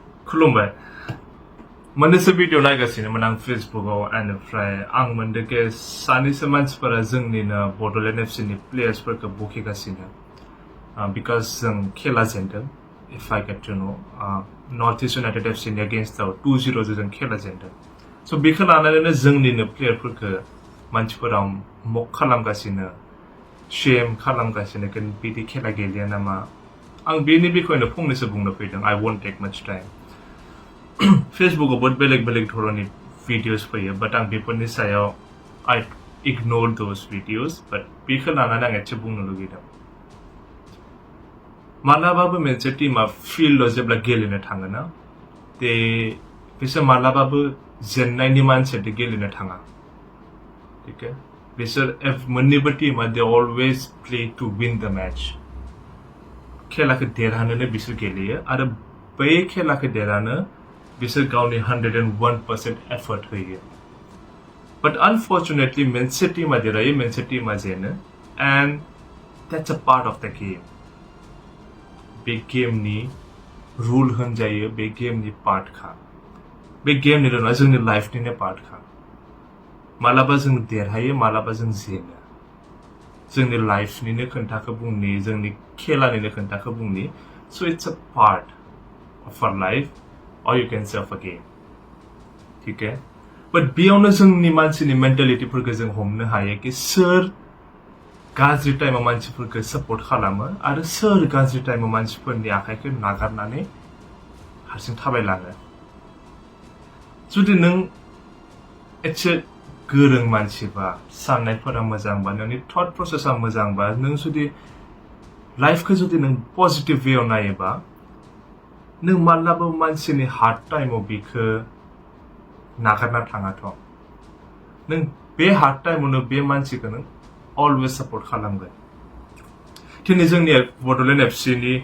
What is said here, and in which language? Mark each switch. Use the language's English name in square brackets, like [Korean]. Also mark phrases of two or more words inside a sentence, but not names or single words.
[Bodo] खुलुमबाय मोननैसो भिडिअ नायगासिनोमोन आं फेसबुकआव एनिफ्राय आं मोनदों कि सानैसो मानसिफोरा जोंनिनो बड'लेण्ड एफसिनि प्लेयार्सफोरखौ बखिगासिनो बिकज जों खेला जेनदों [English] if I get to know [Bodo] नर्थ ईस्ट यूनाइटेड एफसिनि अगेन्स्टआव 2-0 जों खेला जेनदों स' बेखौ लानानैनो जोंनिनो प्लेयारफोरखौ मानसिफोरा मक खालामगासिनो शेम खालामगासिनो कि बिदि खेला गेलेया नामा आं बेनि बिखयनो फंनैसो बुंनो फैदों [English] I won't take much time [Bodo] फेसबुकआव बहुत बेलेग बेलेग धरननि भिडिअस फैयो बाट आं बेफोरनि सायाव [English] I ignore those videos [Bodo] बाट बेखौ लानानै आं एसे बुंनो लुगैदों मालाबाबो मोनसे टीमा फिल्डआव जेब्ला गेलेनो थाङोना बिसोर मालाबाबो जेननायनि मानसिजों गेलेनो थाङा [Hindi] ठीक है [Bodo] बिसोर मोन्नैबो टीमा [English] they always play to win the match [Bodo] खेलाखौ देरहानोनो बिसोर गेलेयो आरो बै खेलाखौ देरहानो बिसोर गावनि 101% एफर्ट होयो [English] but unfortunately [Bodo] मोनसे टीमा देरहायो मोनसे टीमा जेनो [English] and that's a part of the game [Bodo] बे गेमनि रुल होनजायो बे गेमनि पार्टखा बे गेमनिल' नङा जोंनि लाइफनिनो पार्टखा मालाबा जों देरहायो मालाबा जों जेनो जोंनि लाइफनिनो खोन्थाखौ बुंनि जोंनि खेलानिनो खोन्थाखौ बुंनि [English] so it's a part of our life or you can say of a game [Hindi] ठीक है [Bodo] but बेयावनो जोंनि मानसिनि मेन्टेलिटिफोरखौ जों हमनो हायो कि सोर गाज्रि टाइमाव मानसिफोरखौ सपोर्ट खालामो आरो सोर गाज्रि टाइमाव मानसिफोरनि आखाइखौ नागारनानै हारसिं थाबायलाङो जुदि नों एसे गोरों मानसिबा साननायफोरा मोजांबा नोंनि थट प्रसेसा मोजांबा नों जुदि लाइफखौ जुदि नों पजिटिभ वेयाव नायोबा नों मालाबा मानसिनि हार्ड टाइमाव बेखौ नागारना थाङाथ' नों बे हार्ड टाइमावनो बे मानसिखौ नों [English] always support [Bodo] खालामगोन दिनै जोंनि बड'लेण्ड एफसि